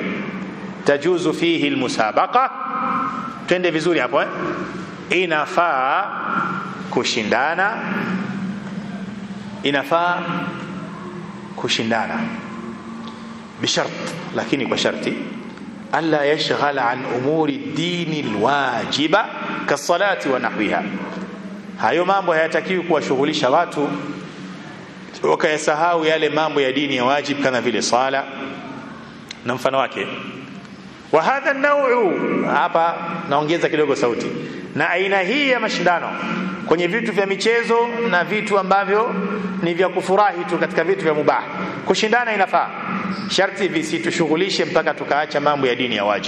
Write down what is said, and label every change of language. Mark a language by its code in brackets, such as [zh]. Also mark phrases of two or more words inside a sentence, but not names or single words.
[ar] تجوز فيه المسابقة, [sw] twende vizuri hapo inafaa kushindana, inafaa kushindana bishart, lakini kwa sharti [ar] ألا يشغل عن أمور الدين الواجبة كالصلاة ونحوها. [sw] Hayo mambo hayatakiwi kuwashughulisha watu wakayasahau yale mambo ya dini ya wajib kama vile sala na mfano wake. [ar] وهذا النوع, [sw] hapa naongeza kidogo sauti, na aina hii ya mashindano kwenye vitu vya michezo na vitu ambavyo ni vya kufurahi tu, katika vitu vya mubah kushindana inafaa, sharti visitushughulishe mpaka tukaacha mambo ya dini ya wajib.